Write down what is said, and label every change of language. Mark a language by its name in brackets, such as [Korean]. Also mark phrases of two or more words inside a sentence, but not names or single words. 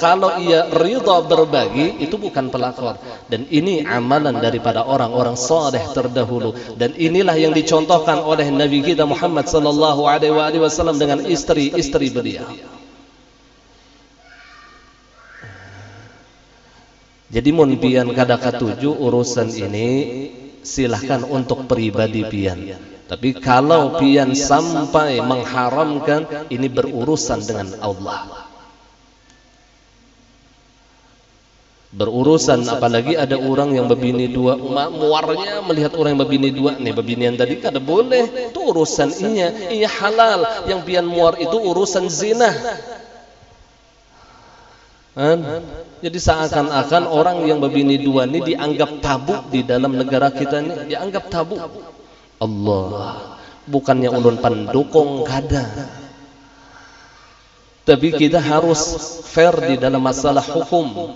[Indonesian] Kalau ia ridha berbagi, itu bukan pelakor. Dan ini amalan daripada orang-orang saleh terdahulu. Dan inilah yang dicontohkan oleh Nabi kita Muhammad [Arabic] sallallahu alaihi wasallam [Indonesian] dengan istri-istri beliau. [Banjar] Jadi mun pian kada katuju urusan ini silahkan untuk pribadi pian. [Indonesian] Tapi kalau pian sampai mengharamkan, ini berurusan dengan Allah. Berurusan, apalagi ada orang yang berbini dua, muarnya melihat orang yang berbini dua, nih berbinian tadi kada boleh, itu urusan iya halal. Yang pian muar itu urusan zina. Jadi seakan-akan orang yang berbini dua ini dianggap tabu di dalam negara kita ini, dianggap tabu. [Banjar] Allah, bukannya ulun pendukung kada. [Indonesian] Tapi kita harus fair di dalam masalah hukum.